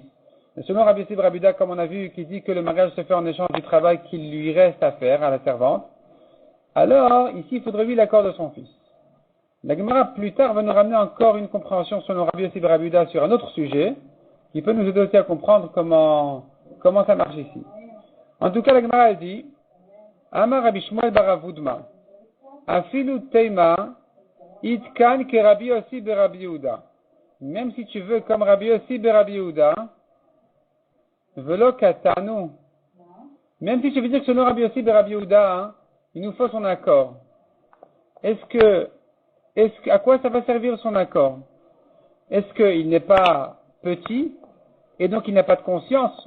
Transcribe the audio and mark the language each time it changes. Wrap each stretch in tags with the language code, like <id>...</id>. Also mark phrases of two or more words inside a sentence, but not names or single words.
<fr>Mais selon Rabbi Yossi Rabbi Yehuda, comme on a vu, qui dit que le mariage se fait en échange du travail qu'il lui reste à faire à la servante, alors ici il faudrait lui l'accord de son fils. La Gemara plus tard va nous ramener encore une compréhension selon Rabbi Yossi ben Rabbi Yehuda sur un autre sujet, qui peut nous aider aussi à comprendre comment ça marche ici. En tout cas, la Gemara elle dit,</fr> <arc>אמר רבי שמואל בר אבודמא, אפילו תימא, איתכן כרבי יוסי בן רבי יהודה.</arc> <fr>Même si tu veux comme Rabbi Yossi ben Rabbi Yehuda,</fr> <arc>ולאו קטנו.</arc> <fr>Même si tu veux dire que selon Rabbi Yossi ben Rabbi Yehuda, il nous faut son accord. À quoi ça va servir son accord? Est-ce qu'il n'est pas petit et donc il n'a pas de conscience?</fr>